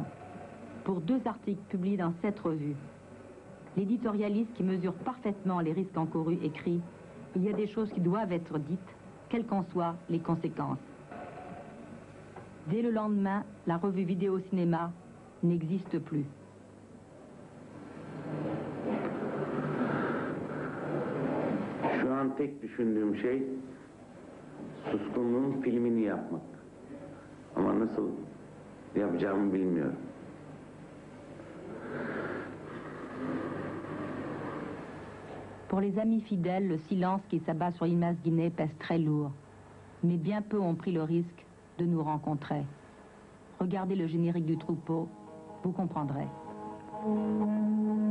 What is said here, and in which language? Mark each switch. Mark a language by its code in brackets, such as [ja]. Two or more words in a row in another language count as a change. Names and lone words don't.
[fr] Pour 2 articles publiés dans 7 revues. L'éditorialiste qui mesure parfaitement les risques encourus écrit « Il y a des choses qui doivent être dites, quelles qu'en soient les conséquences ». Dès le lendemain, la revue Vidéo-Cinéma n'existe plus. [tr] Şu an tek düşündüğüm şey Suskunluğun filmini yapmak. Ama nasıl yapacağımı bilmiyorum. [fr] Pour les amis fidèles, le silence qui s'abat sur Yılmaz Güney pèse très lourd. Mais bien peu ont pris le risque de nous rencontrer. Regardez le générique du Troupeau, vous comprendrez.